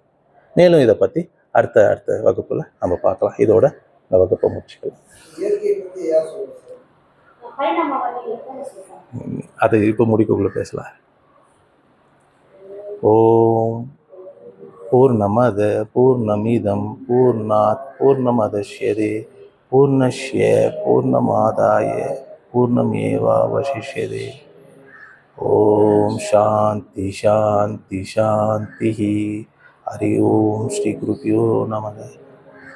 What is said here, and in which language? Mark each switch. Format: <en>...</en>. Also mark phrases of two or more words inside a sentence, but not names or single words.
<ta>மேலும் இதை பற்றி அடுத்த வகுப்புல நம்ம பார்க்கலாம். இதோட இந்த வகுப்பை முடிச்சுக்கலாம். அது இப்போ முடிக்கக்குள்ள பேசலாம்.</ta> <sa>ओं पूर्णमदः पूर्णमिदं पूर्णात् पूर्णमुदच्यते पूर्णस्य पूर्णमादाय पूर्णमेवावशिष्यते. ओं शान्तिः शान्तिः शान्तिः. हरिः ओं श्री गुरुभ्यो नमः.</sa>